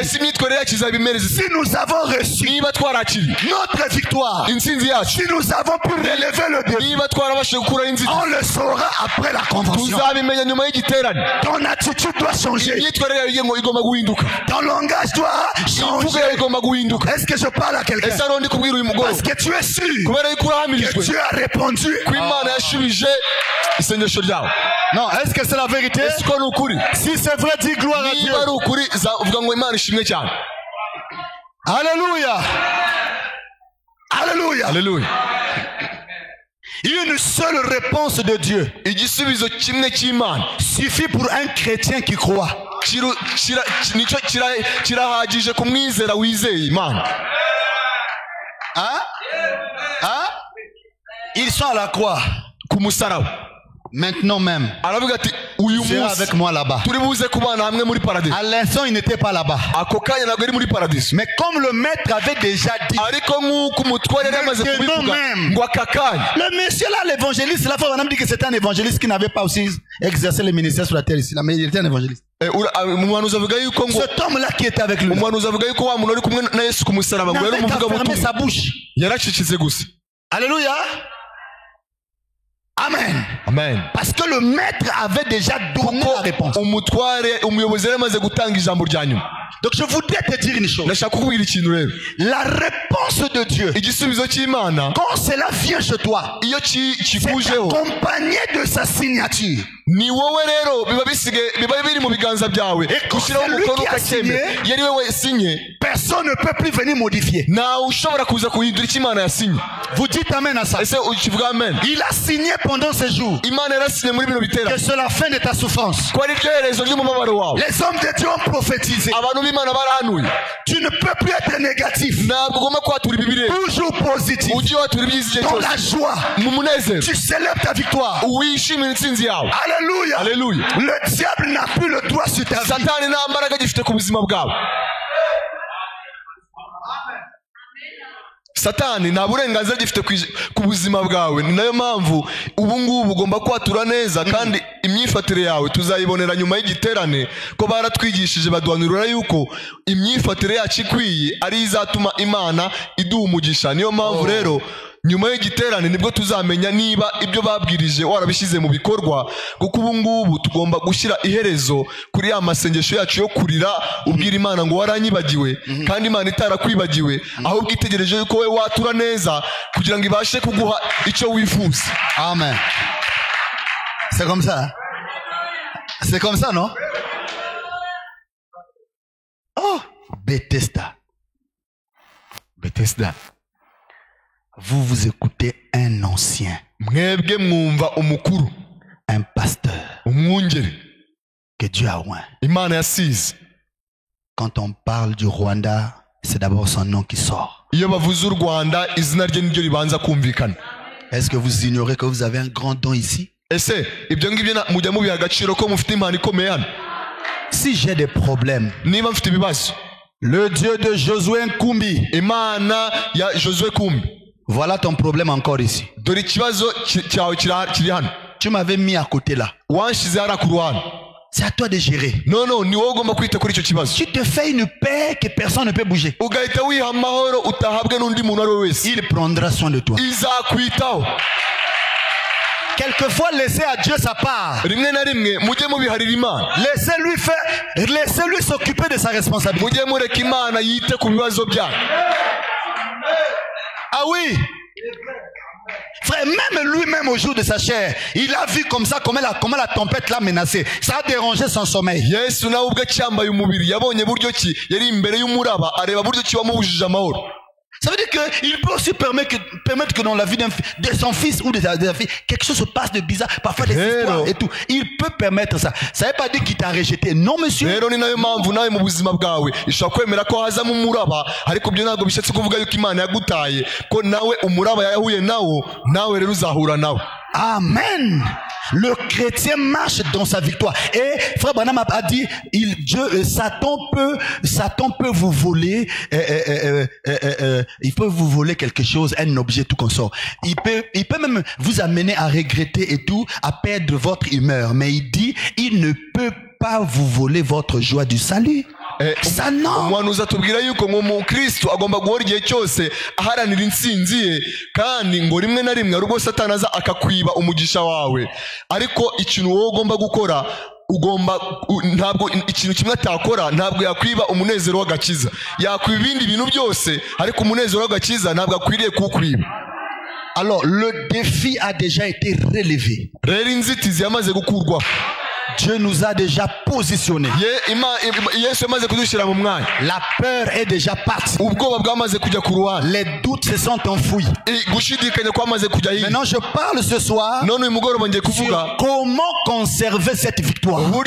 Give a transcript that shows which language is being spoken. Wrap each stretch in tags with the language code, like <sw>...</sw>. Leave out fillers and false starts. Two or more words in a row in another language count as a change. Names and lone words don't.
<rw>ese imyitwarire yacu izaba imereze?</rw> <fr>Si nous avons reçu</fr> <rw>niba twarakiriye</rw> <fr>notre victoire,</fr> <rw>intsinzi yacu,</rw> <fr>si nous avons pu relever le défi,</fr> <rw>niba twarabashije gukuraho inzitizi,</rw> <fr>on le saura après la convention.</fr> <rw>tuzabimenya nyuma y'igiterane.</rw> <fr>Ton attitude doit changer.</fr> <rw>imyitwarire yawe igomba guhinduka.</rw> <fr>Ton langage doit</fr> <rw>imvugo</rw> <fr>changer.</fr> <rw>yawe igomba guhinduka.</rw> <fr>Est-ce que je parle à quelqu'un?</fr> <rw>ese ariho ndi kubwira uyu mugoroba</rw> <fr>Parce que tu es sûr</fr> <rw>kubera yuko</rw> <fr>que</fr> <rw>urahamirijwe</rw> <fr>Dieu a répondu.</fr> <rw>ko Imana yashubije isengesho ryawe.</rw> <fr>Non, est-ce que c'est la vérité?</fr> <rw>ese ko ni ukuri?</rw> <fr>Si c'est vrai, dis gloire à Dieu.</fr> <rw>niba ari ukuri uvuga ngo Imana ishimwe cyane.</rw> <fr>Alléluia. Alléluia. Alléluia. Une seule réponse de Dieu</fr> <rw>igisubizo kimwe cy'Imana</rw> <fr>suffit pour un chrétien qui croit.</fr> <rw>nicyo kirahagije ku mwizera wizeye Imana.</rw> <fr>Hein? Hein? Ils sont à la croix.</fr> <rw>ku musaraba.</rw> <fr>Maintenant même.</fr> <rw>aravuga ati uyu</rw> <fr>Tu es</fr> <rw>munsi</rw> <fr>avec moi là-bas.</fr> <rw>turi buze kubana hamwe muri paradiso.</rw> <fr>À l'instant, il n'était pas là-bas.</fr> <rw>ako kanya ntabwo ari muri paradiso.</rw> <fr>Mais comme le maître avait déjà dit,</fr> <rw>ariko nk'uko umutware yari amaze kubivuga ngo aka kanya.</rw> <fr>le monsieur là, l'évangéliste, la fois on a dit que c'était un évangéliste qui n'avait pas aussi exercé le ministère sur la terre ici. Mais il était un évangéliste.</fr> <rw>umuhanuzi avuga yuko ngo</rw> <fr>Cet homme-là qui était avec lui</fr> <rw>umuhanuzi avuga yuko wa muntu uri kumwe na Yesu ku musaraba ngo yari</rw> <fr>n'avait qu'à fermer</fr> <rw>umuvugabutumwa.</rw> <fr>sa bouche.</fr> <rw>yaracecetse gusa.</rw> <fr>Alléluia. Amen. Amen. Parce que le maître avait déjà donné la réponse.</fr> <rw>umutware umuyobozi yari amaze gutanga ijambo rya nyuma.</rw> <fr>Donc je voudrais te dire une chose.</fr> <rw>ndashaka kukubwira ikintu rero.</rw> <fr>La réponse de Dieu,</fr> <rw>igisubizo cy'Imana</rw> <fr>quand cela vient chez toi,</fr> <rw>iyo</rw> <fr>c'est</fr> <rw>kikujeho</rw> <fr>accompagné de sa signature.</fr> <rw>ni wowe rero biba biri mu biganza byawe gushyiraho umukono ukacyemera. iyo ari wowe sinye</rw> <fr>Personne ne peut plus venir modifier.</fr> <rw>ntawe ushobora kuza guhindura icyo Imana yasinye.</rw> <fr>Vous dites amen à ça.</fr> <rw>ese ukivuga amen?</rw> <fr>Il a signé pendant ces jours</fr> <rw>Imana yarasinye muri bino bitera</rw> <fr>que c'est la fin de ta souffrance.</fr> <rw>ko ari ryo herezo ry'umubabaro wawe.</rw> <fr>Les hommes de Dieu ont prophétisé.</fr> <rw>abantu b'Imana barahanuye.</rw> <fr>Tu ne peux plus être négatif.</fr> <rw>ntabwo ugomba kwatura ibibi rero.</rw> <fr>Toujours positif.</fr> <rw>ujye watura ibyiza igihe</rw> <fr>Dans</fr> <rw>cyose</rw> <fr>la joie.</fr> <rw>mu munezero.</rw> <fr>Tu célèbres ta victoire.</fr> <rw>wishimira intsinzi yawe.</rw> <fr>Alléluia. Alléluia. Le diable n'a plus le droit sur ta vie.</fr> <rw>satani nta mbaraga agifite ku buzima bwawe. satani nta burenganzira agifite ku buzima bwawe. ni nayo mpamvu ubu ngubu ugomba kwatura neza kandi imyifatire yawe tuzayibonera nyuma y'igiterane ko baratwigishije baduhanurira yuko imyifatire yacu ikwiye ari izatuma Imana iduha umugisha. niyo mpamvu rero nyuma y'igiterane nibwo tuzamenya niba ibyo babwirije warabishyize mu bikorwa, kuko ubu ngubu tugomba gushyira iherezo kuri ya masengesho yacu yo kurira ubwira Imana ngo waranyibagiwe kandi Imana itarakwibagiwe, ahubwo itegereje yuko we watura neza kugira ngo ibashe kuguha icyo wifuza.</rw> <fr>Amen. C'est comme ça. C'est comme ça, non? Oh, Bethesda. Bethesda. Vous vous écoutez un ancien,</fr> <rw>mwebwe mwumva umukuru,</rw> <fr>un pasteur</fr> <rw>umwungeri</rw> <fr>que Dieu a oint.</fr> <rw>Imana yasize.</rw> <fr>Quand on parle du Rwanda, c'est d'abord son nom qui sort.</fr> <rw>iyo bavuze u Rwanda izina rye niryo ribanza kumvikana.</rw> <fr>Est-ce que vous ignorez que vous avez un grand don ici?</fr> <rw>ese ibyo ngibyo mujya mubiha agaciro ko mufite impano ikomeye hano?</rw> <fr>Si j'ai des problèmes,</fr> <rw>niba mfite ibibazo,</rw> <fr>le Dieu de Josué Nkumbi,</fr> <rw>Imana ya Josué Kumbi,</rw> <fr>Voilà ton problème encore ici.</fr> <rw>dore ikibazo cyawe kiri hano.</rw> <fr>Tu m'avais mis à côté là.</fr> <rw>Wanshize hariya ku ruhande.</rw> <fr>C'est à toi de gérer.</fr> <rw>No, ni wowe ugomba kwita kuri icyo kibazo.</rw> <fr>Tu te fais une paix que personne ne peut bouger.</fr> <rw>ugahita wiha amahoro utahabwe n'undi muntu ari we wese.</rw> <fr>Il prendra soin de toi.</fr> <rw>izakwitaho.</rw> <fr>Quelquefois, laissez à Dieu sa part.</fr> <rw>rimwe na rimwe mujye mubiharira Imana.</rw> <fr>Laissez-lui s'occuper de sa responsabilité.</fr> <rw>mujye mureka Imana yite ku bibazo byanyu.</rw> <fr>Ah oui. Frère, même lui-même au jour de sa chair, il a vu comme ça, comment la tempête l'a menacé. Ça a dérangé son sommeil.</fr> <rw>Yesu nawe ubwe cyambaye umubiri yabonye buryo ki yari imbere y'umuraba areba buryo ki wamubujije amahoro.</rw> <fr>Ça veut dire qu'il peut aussi permettre que dans la vie de son fils ou de sa fille, quelque chose se passe de bizarre, parfois des histoires et tout. Il peut permettre ça. Ça ne veut pas dire qu'il t'a rejeté. Non, monsieur.</fr> <rw>Rero ni nayo mpamvu nawe mu buzima bwawe ishobora kwemera ko hazamo umuraba, ariko byo ntabwo bishatse kuvuga yuko Imana yagutaye, ko nawe umuraba yahuye nawo, nawe rero uzahura nawe. Amen.</rw> <fr>Le chrétien marche dans sa victoire. Et frère Branham a dit, Satan peut vous voler, il peut vous voler quelque chose, un objet, tout consort. Il peut même vous amener à regretter et tout, à perdre votre humeur. Mais il dit, il ne peut pas vous voler votre joie du salut. Ça non.</fr> <rw>Umuhanuzi atubwira yuko mu Kristo agomba guhora igihe cyose aharanira intsinzi ye, kandi ngo rimwe na rimwe rugo Satani aza akakwiba umugisha wawe. Ariko ikintu wowe ugomba gukora, ntabwo ikintu kimwe atakora, ntabwo yakwiba umunezero w'agakiza. Yakwiba ibindi bintu byose, ariko umunezero w'agakiza ntabwo akwiriye kuwukwiba.</rw> <fr>Alors le défi a déjà été relevé.</fr> <rw>Rero inzitizi yamaze gukurwaho.</rw> <fr>Dieu nous a déjà positionnés. La peur est déjà partie. Les doutes se sont enfouis. Maintenant, je parle ce soir sur comment conserver cette victoire.</fr>